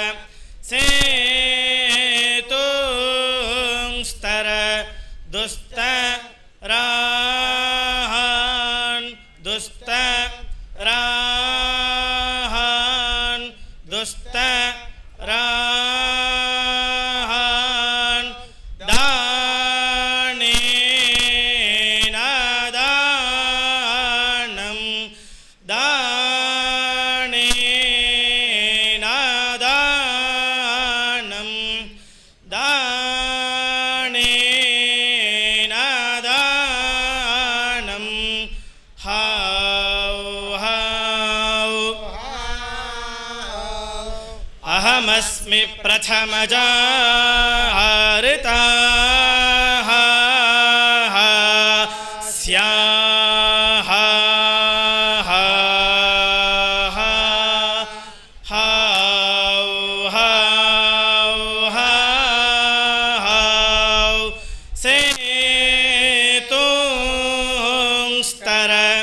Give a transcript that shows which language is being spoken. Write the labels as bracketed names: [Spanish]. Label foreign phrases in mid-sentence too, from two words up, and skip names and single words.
[Sanskrit] सेतुंस्तर दुस्तराहान् दुस्तराहान् दुस्तराहान् दानेन दानं दानेन दानं दानेन दानं हाउ हाउ अहमस्मि प्रथमजाहृताः स्याः हाउ हाउ हाउ सेतुंस्तर